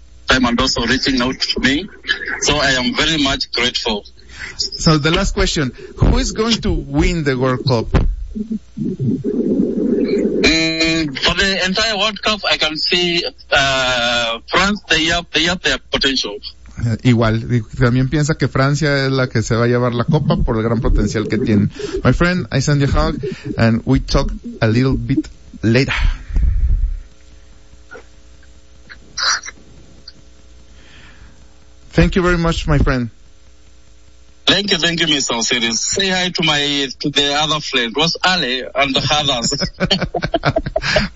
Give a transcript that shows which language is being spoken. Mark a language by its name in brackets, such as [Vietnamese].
[English] time and also reaching out to me. So I am very much grateful. So the last question, who is going to win the World Cup? For the entire World Cup, I can see France, they have their potential. [Spanish] Igual, también piensa que Francia es la que se va a llevar la copa por el gran potencial que tiene. [English] My friend, I send you a hug and we talk a little bit later. Thank you very much, my friend. Thank you, Mr. Osiris. Say hi to the other friend, was Ale and the others.